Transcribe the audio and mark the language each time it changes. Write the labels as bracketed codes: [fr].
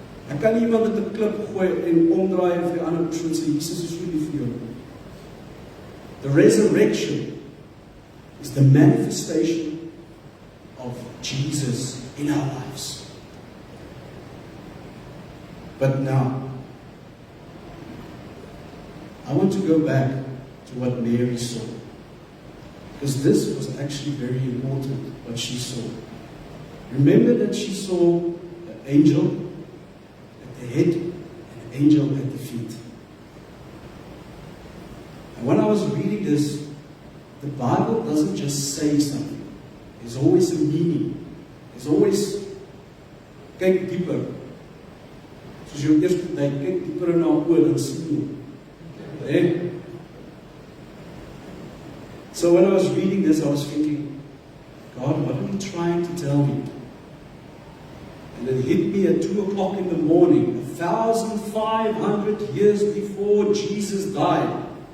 [af] Ek kan nie iemand met 'n klip gooi en omdraai en vir die ander persoon sê, Jesus is so lief vir jou. [en] The resurrection is the manifestation of Jesus in our lives. But now, I want to go back to what Mary saw. Because this was actually very important, what she saw. Remember that she saw an angel at the head and an angel at the feet. And when I was reading this, the Bible doesn't just say something. There's always a meaning. There's always, [af] kyk dieper. Soos jou eerste tyd, kyk dieper in haar oor en sien. [en] So when I was reading this, I was thinking, God, what are you trying to tell me? And it hit me at 2 o'clock in the morning, 1,500 years before Jesus died.